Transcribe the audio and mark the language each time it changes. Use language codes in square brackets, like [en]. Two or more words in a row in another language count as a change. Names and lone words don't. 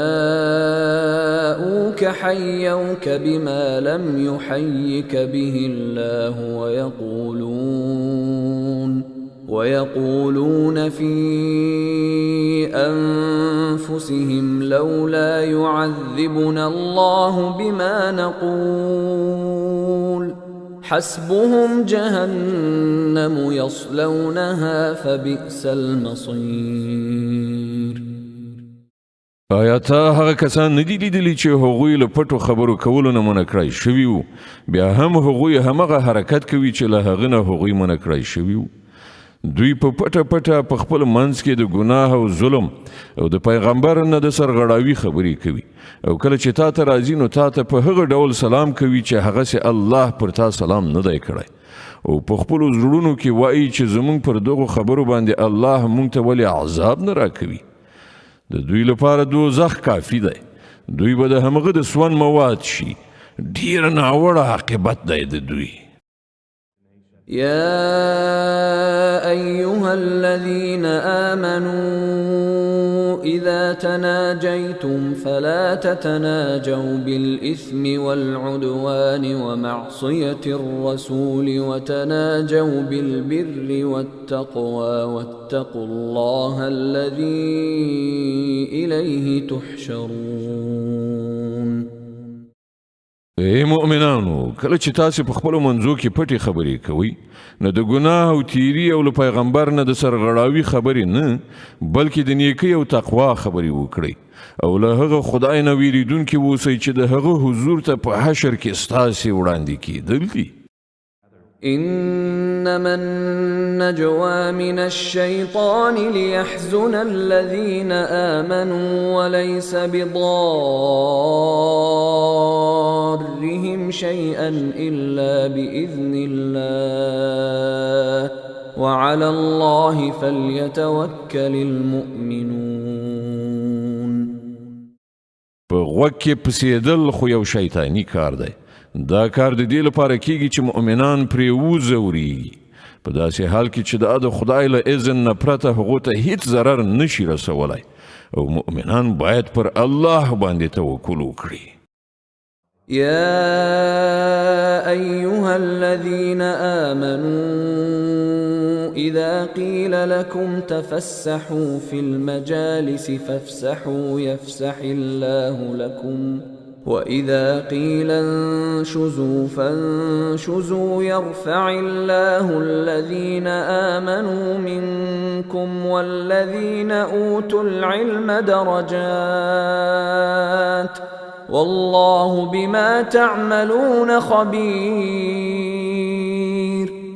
[ar] جاءوك حيوك بما لم يحيك به الله ويقولون في أنفسهم لولا يعذبنا الله بما نقول حسبهم جهنم يصلونها فبئس المصير. [ps] آیا ته هغه کسان ندي لیدلي چې هغوی له پټو خبرو کولو نه منع کړای شوي وو، بیا هم هغوی همغه حرکت کوي چې له هغه نه هغوی منع کړای شوي وو؟ دوی په پټه پټه په خپل منځ کې د ګناه او ظلم او د پیغمبر نه د سرغړاوي خبرې کوي، او کله چې تا ته راځي نو تا ته په هغه ډول سلام کوي چې هغه سي الله پر تا سلام نه دی کړی، او په خپل زړونو کې وایي چې زمونږ پر دغه خبرو باندې الله مونږ ته ولې عذاب نه راکوي. د دوی لپاره دوزخ کافي دی، دوی به د همغه د سون مواد شي. ډیر ناوړه عاقبت دی د دوی. [ar] يا أيها الذين آمنوا إذا تناجيتم فلا تتناجوا بالإثم والعدوان ومعصية الرسول وتناجوا بالبر والتقوى واتقوا الله الذي إليه تحشرون. [ps] ای مؤمنانو، کله چې تاسو په خپل منځو کې پټي خبرې کوئ نو د ګناه او تیری او له پیغمبر نه د سرغړاوي خبرې نه بلکې د نیکی او تقوا خبرې وکړئ، او له هغه خدای نه ویریدونکي اوسئ چې د هغه حضور ته په حشر کې ستاسې وړاندې کیدل دي. [ar] إنما النجوى من الشيطان ليحزن الذين آمنوا وليس بضارهم شيئا إلا بإذن الله وعلى الله فليتوكل المؤمنون. [ps] په غوږ کې پسېدل خو یو شیطانی کار دی. دا کار د دې لپاره کیږي چې مؤمنان پرې وځوري، په داسې حال کې چې د خدای له اذن نه پرته هغو ته هیڅ ضرر نشي رسولی، او مؤمنان باید پر الله باندې توکل وکړي. [ar] يا أيها الذين آمنوا إذا قيل لكم تفسحوا في المجالس فافسحوا يفسح الله لكم وإذا قيل انشزوا فانشزوا يرفع الله الذين آمنوا منكم والذين أوتوا العلم درجات والله بما تعملون خبير.